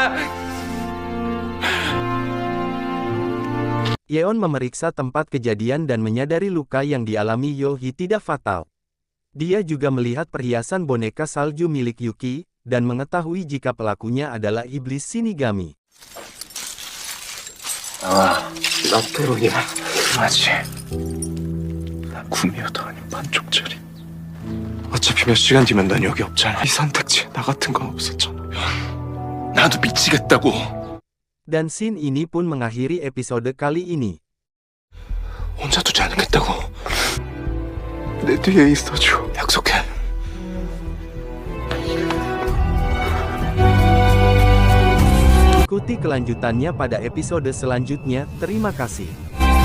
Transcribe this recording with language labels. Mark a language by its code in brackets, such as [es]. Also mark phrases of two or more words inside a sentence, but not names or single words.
[id] Yeon memeriksa tempat kejadian dan menyadari luka yang dialami Yo-hee tidak fatal. Dia juga melihat perhiasan boneka salju milik Yuki, dan mengetahui jika pelakunya adalah iblis Shinigami. [ko] 나 때론이야. 맞지. 나 구미호도 아닌 반쪽짜리. 어차피 몇 시간 뒤면 난 여기 없잖아. 이 선택지 나 같은 건 없었잖아. 나도 미치겠다고. [id] Dan scene ini pun mengakhiri episode kali ini. [ko] 혼자 두지 않겠다고. 내 뒤에 있어줘. 약속해. [id] Ikuti kelanjutannya pada episode selanjutnya. Terima kasih.